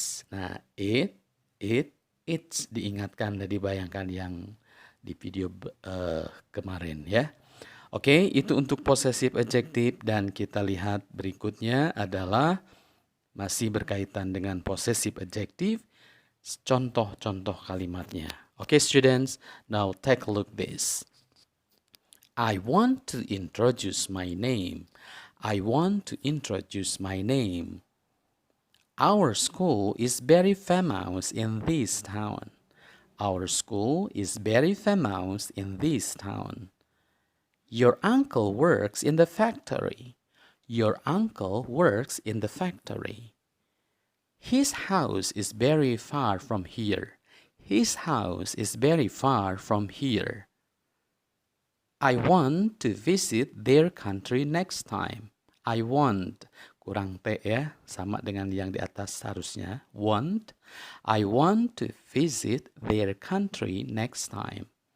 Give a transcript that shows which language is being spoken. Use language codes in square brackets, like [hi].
[id] Nah, its diingatkan dan dibayangkan yang di video kemarin ya. Oke, itu untuk possessive adjective dan kita lihat berikutnya adalah masih berkaitan dengan possessive adjective, contoh-contoh kalimatnya. [en] Oke, students, now take a look this. I want to introduce my name. I want to introduce my name. Our school is very famous in this town. Our school is very famous in this town. Your uncle works in the factory. Your uncle works in the factory. His house is very far from here. His house is very far from here. I want to visit their country next time. [id] I want, kurang T ya, sama dengan yang di atas harusnya. [en] Want. I want to visit their country next time.